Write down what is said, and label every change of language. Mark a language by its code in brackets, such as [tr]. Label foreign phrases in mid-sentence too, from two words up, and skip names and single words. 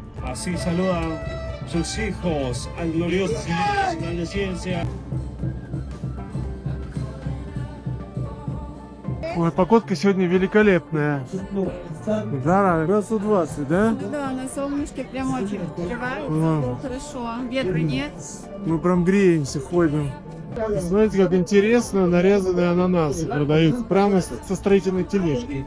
[es] Así saludan sus hijos al glorioso Señor Nacional de Ciencia. [ru] Ой, погодка сегодня великолепная. Жара градусов 20, да? Да, на солнышке прям очень открывается, Ладно. хорошо. Ветра нет. Мы прям греемся, ходим. Знаете, как интересно, нарезанные ананасы продают прямо со строительной тележки.